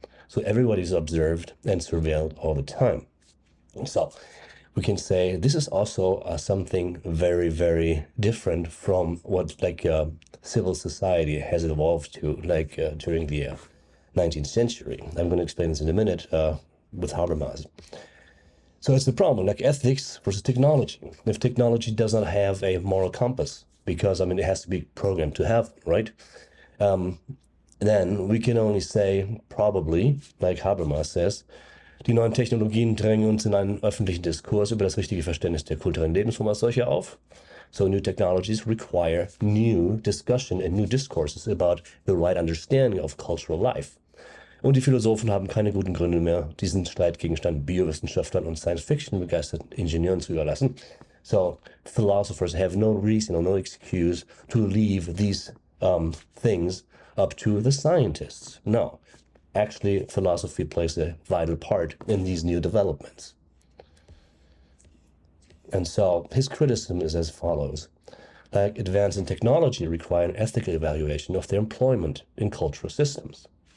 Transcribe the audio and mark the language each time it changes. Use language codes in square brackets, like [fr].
[en] So everybody's observed and surveilled all the time. So we can say this is also something very, very different from what like civil society has evolved to like during the 19th century. I'm going to explain this in a minute with Habermas. So it's the problem, like ethics versus technology. If technology does not have a moral compass, because, I mean, it has to be programmed to have, right? Then we can only say, probably, like Habermas says, [de] die neuen Technologien drängen uns in einen öffentlichen Diskurs über das richtige Verständnis der kulturellen Lebensform als solche auf. [en] So new technologies require new discussion and new discourses about the right understanding of cultural life. [de] Und die Philosophen haben keine guten Gründe mehr, diesen Streitgegenstand Biowissenschaftlern und Science-Fiction begeisterten Ingenieuren zu überlassen. [en] So philosophers have no reason or no excuse to leave these things up to the scientists. No, actually, philosophy plays a vital part in these new developments. And so his criticism is as follows. Like advance in technology require an ethical evaluation of their employment in cultural systems.